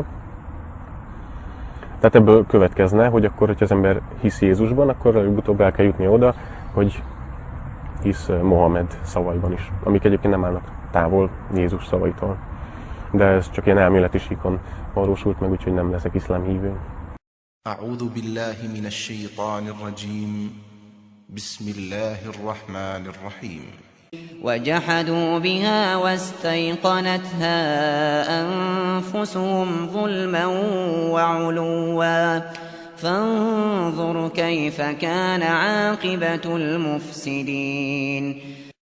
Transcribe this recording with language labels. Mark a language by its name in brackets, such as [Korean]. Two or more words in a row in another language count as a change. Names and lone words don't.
[Hungarian] Tehát ebből következne, hogy akkor, hogyha az ember hisz Jézusban, akkor előbb-utóbb el kell jutni oda, hogy hisz Mohamed szavaiban is, amik egyébként nem állnak távol Jézus szavaitól. De ez csak ilyen elméleti síkon valósult meg, úgyhogy nem leszek iszlám hívő. [Arabic] أعوذ بالله من الشيطان الرجيم بسم الله الرحمن الرحيم وجحدوا بها واستيقنتها أنفسهم ظلما وعلوا فانظر كيف كان عاقبة المفسدين